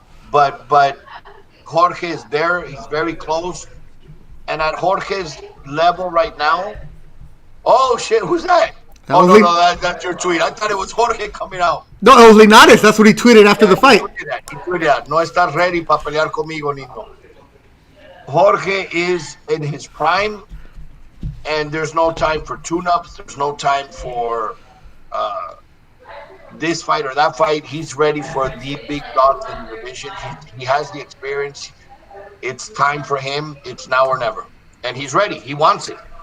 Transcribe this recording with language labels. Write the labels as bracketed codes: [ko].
[en] But Jorge is there. He's very close. And at Jorge's level right now, oh, shit, who's that? That's your tweet. I thought it was Jorge coming out. No, it was Linares. That's what he tweeted after the fight. He tweeted that. [es] No estás [en] ready [es] para pelear conmigo, Nino. [en] Jorge is in his prime, and there's no time for tune-ups. There's no time for this fight or that fight. He's ready for the big dogs in the division. He has the experience. It's time for him. It's now or never. And he's ready. He wants it.